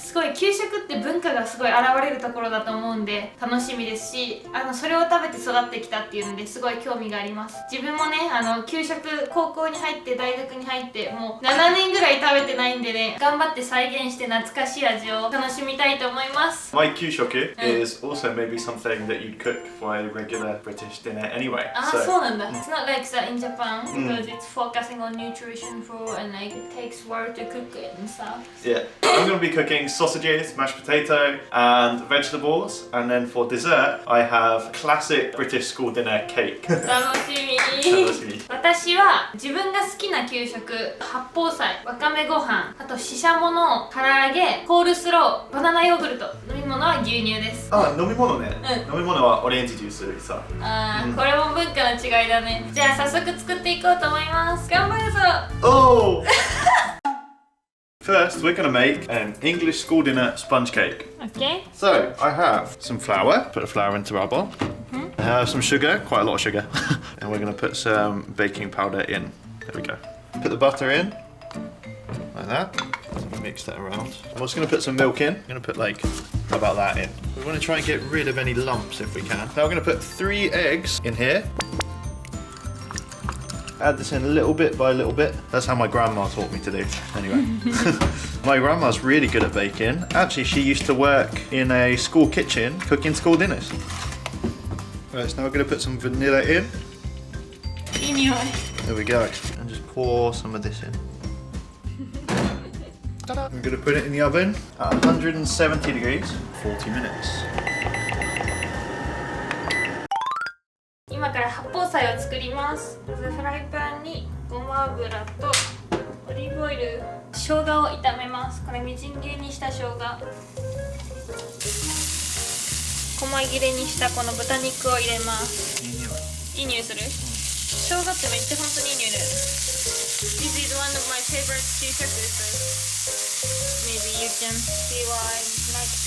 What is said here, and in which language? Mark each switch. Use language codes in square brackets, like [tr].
[ja] すごい給食って文化がすごい現れるところだと思うんで楽しみですし、それを食べて育ってきたっていうのですごい興味があります。自分もね、給食高校に入って大学に入ってもう7年ぐらい食べてないんでね、頑張って再現して懐かしい味を楽しみたいと思います。 [en] My 給食 is also maybe something that you'd cook for a regular British dinner anyway. [ja] そうなんだ。 [en] It's not like that in Japan because it's focusing on nutrition food and like it takes work to cook it and stuff. Yeah. I'm going to be cooking sausages, mashed potato and vegetables, and then for dessert I have classic British school dinner cake. [ja] 楽しみ。私は自分が好きな給食、八宝菜、わかめご飯、あとししゃもの唐揚げ、コールスロー、バナナヨーグルト、飲み物は牛乳です。飲み物ね。飲み物はオレンジジュースさ。これも文化の違いだね。じゃあ早速作っていこうと思います。頑張るぞ。 Oh! [en] First, we're going to make an English school dinner sponge cake. Okay. So, I have some flour. Put the flour into our bowl. I have some sugar, quite a lot of sugar. And we're going to put some baking powder in. There we go. Put the butter in, like that. Mix that around. I'm also going to put some milk in. I'm going to put about that in. We want to try and get rid of any lumps if we can. Now we're going to put 3 eggs in here. Add this in little bit by little bit. That's how my grandma taught me to do. Anyway, my grandma's really good at baking. Actually, she used to work in a school kitchen cooking school dinners. Right, so now we're going to put some vanilla in. There we go. And just pour some of this in. Ta-da. I'm going to put it in the oven at 170 degrees, 40 minutes. [ja] 今から八宝菜を作ります。まずフライパンにごま油とオリーブオイル、生姜を炒めます。これみじん切りにした生姜、細切れにしたこの豚肉を入れます。いい匂いする？生姜ってめっちゃ本当にいい匂いだよ。 [en] This is one of my favorite 給食dishes. Maybe you can see why I like.